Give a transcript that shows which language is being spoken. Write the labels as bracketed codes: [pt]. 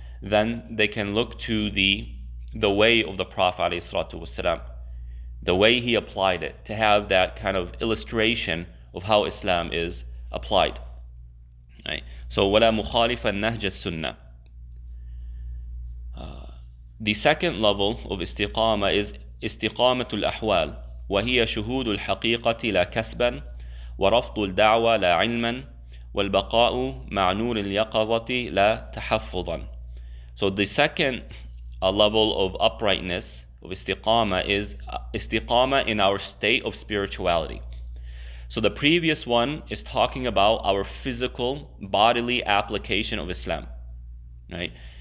[en] Then they can look to the way of the Prophet ﷺ, the way he applied it, to have that kind of illustration of how Islam is applied. Right? [ar] So وَلَا مُخَالِفًا نَهْجَ السُنَّةِ. [en] The second level of istiqamah is [ar] استقامة الأحوال وهي شهود الحقيقة لا كسبا ورفض الدعوة لا علما والبقاء مع نور اليقظة لا تحفظا. [en] So the second level of uprightness, of istiqamah, is istiqamah in our state of spirituality. So the previous one is talking about our physical, bodily application of Islam. Right?